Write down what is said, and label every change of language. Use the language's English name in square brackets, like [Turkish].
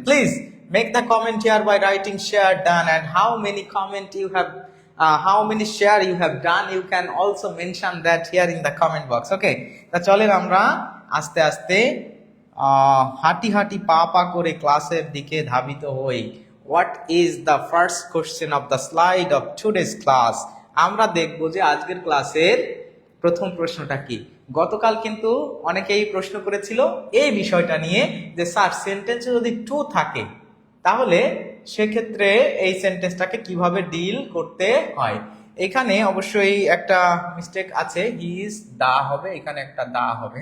[English] Please make the comment here by writing share done and how many comment you have how many share you have done, you can also mention that here in the comment box. [Bangla] Okay, তা চলেন আমরা আস্তে আস্তে হাঁটি পা করে ক্লাসের দিকে ধাবিত হই। [English] What is the first question of the slide of today's class? [Bangla] আমরা দেখব যে আজকের ক্লাসের প্রথম প্রশ্নটা কি। গতকাল কিন্তু অনেকেই প্রশ্ন করেছিল এই বিষয়টা নিয়ে যে স্যার সেন্টেন্সে যদি টু থাকে তাহলে সেক্ষেত্রে এই সেন্টেন্সটাকে কিভাবে ডিল করতে হয়। এখানে অবশ্যই একটা মিস্টেক আছে, হি ইজ দা হবে, এখানে একটা দা হবে।